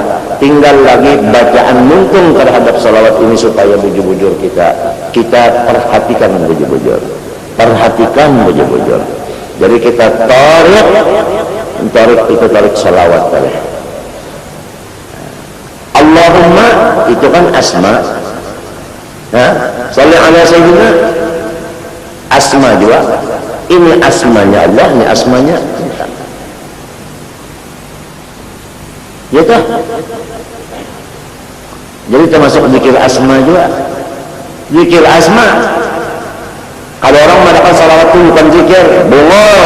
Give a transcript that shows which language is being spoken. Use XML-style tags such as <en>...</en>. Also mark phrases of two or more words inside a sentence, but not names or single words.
<bjn>Tinggal lagi bacaan mungkin terhadap salawat ini supaya bujur-bujur kita perhatikan bujur-bujur, perhatikan bujur-bujur. Jadi kita tarik itu tarik salawat tadi. Allahumma itu kan asma. Nah,</bjn> <ar>صل على سيدنا</ar> <bjn>asma juga. Ini asmanya Allah, ini asmanya kita. Ya toh? Jadi termasuk zikir asma juga. Zikir asma. Kalau orang mengatakan salawat itu bukan zikir, bohong.</bjn>